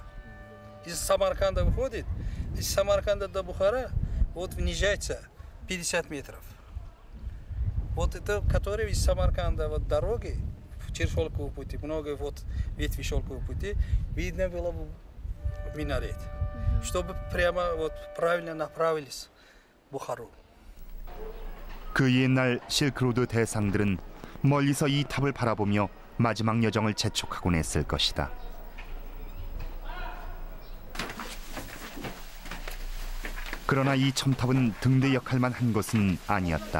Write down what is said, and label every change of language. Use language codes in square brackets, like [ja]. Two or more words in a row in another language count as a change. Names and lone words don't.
[ru] Из Самарканда выходит, из Самарканда до Бухара вот внижается 50 метров. Вот это, которые из Самарканда вот дороги, через шелковый путь, много вот ветви шелкового пути, видно было минарет, чтобы прямо вот правильно направились в Бухару. [ko] 그 옛날 실크로드 대상들은 멀리서 이 탑을 바라보며 마지막 여정을 재촉하곤 했을 것이다. 그러나 이 첨탑은 등대 역할만 한 것은 아니었다.